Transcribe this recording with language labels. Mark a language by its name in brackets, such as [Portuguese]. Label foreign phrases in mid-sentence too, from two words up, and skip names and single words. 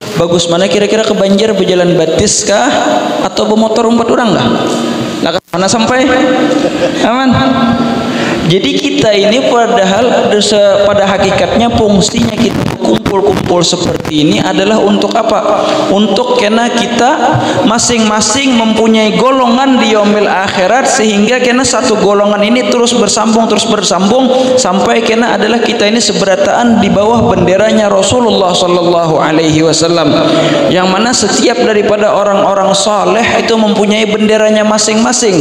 [Banjar] bagus mana kira-kira ke Banjar berjalan batis kah atau bermotor umpat orang kah? Lah mana sampai aman. [Indonesian] Jadi kita ini padahal pada hakikatnya fungsinya kita kumpul-kumpul seperti ini adalah untuk apa? Untuk karena kita masing-masing mempunyai golongan di [Arabic] يوم الآخرة, [Indonesian] sehingga karena satu golongan ini terus bersambung sampai karena adalah kita ini seberataan di bawah benderanya Rasulullah [Arabic] صلى الله عليه وسلم, [Indonesian] yang mana setiap daripada orang-orang saleh itu mempunyai benderanya masing-masing.